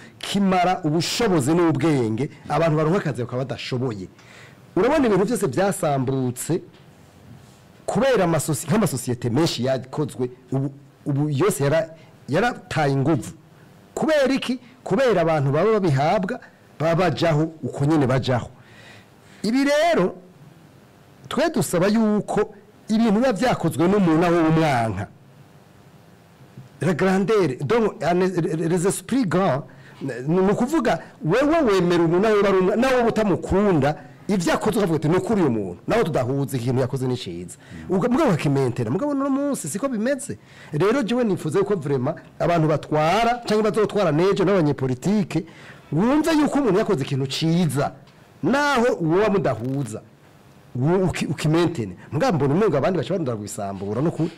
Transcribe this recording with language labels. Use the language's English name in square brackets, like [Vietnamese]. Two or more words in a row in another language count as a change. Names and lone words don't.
[Rundi] kimara ubushobozi n'ubwenge abantu baronka akazi bakaba badashoboye urabona ibintu byose byasambutse kubera nk'amasosiyete menshi yakozwe ubu yose yarataye inguvu kubera iki kubera abantu baba babihabwa baba bajaho uko nyene bajaho ibi rero twe dusaba yuko ibintu biba vyakozwe n'umuntu aho umwanka [French] la grandeur donc les esprits grands [Rundi] nukuvuga wewe wemera umuntu nawe utamukunda ivyo akoze ukavuga ati nukuri uyu muntu nawe tudahuza ikintu yakoze n'iciza mugabo bakimentera mugabo no munsi siko bimeze rero jewe nifuze ko vraiment abantu batwara canke bazotwara nejo n'abanyepolitike wumve yuko umuntu yakoze ikintu ciza naho uwo mudahuza ukimentene mugabo mbona umengo abandi bashobora kubisambura no kuri